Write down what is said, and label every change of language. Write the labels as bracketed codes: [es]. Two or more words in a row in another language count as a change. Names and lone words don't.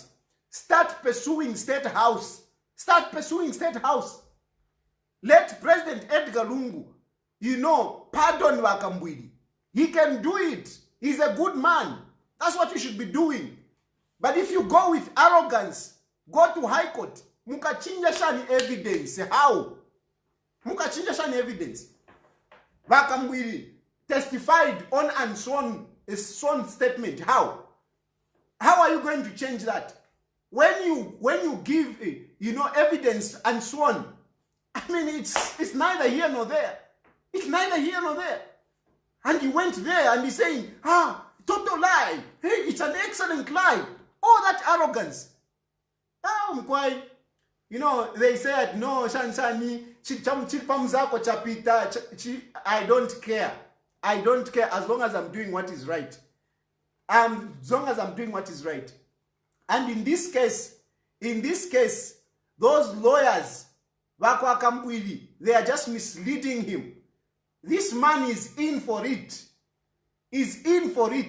[en] Start pursuing State House. Start pursuing State House. Let President Edgar Lungu, pardon Kambwili. He can do it. He's a good man. That's what you should be doing. But if you go with arrogance, go to High Court, [bem] mukachinja shani evidence. [en] How? [bem] Mukachinja shani evidence. [en] Kambwili testified on and sworn a sworn statement. How? How are you going to change that? When you give evidence and sworn, I mean, it's neither here nor there. It's neither here nor there. And he went there and he's saying, total lie. Hey, it's an excellent lie. All that arrogance. You know, they said, [bem] no, Shansani, chipamzako chapita, [en] I don't care. I don't care as long as I'm doing what is right. As long as I'm doing what is right. And in this case, those lawyers, Vakwa Kambwili, they are just misleading him. This man is in for it. He's in for it.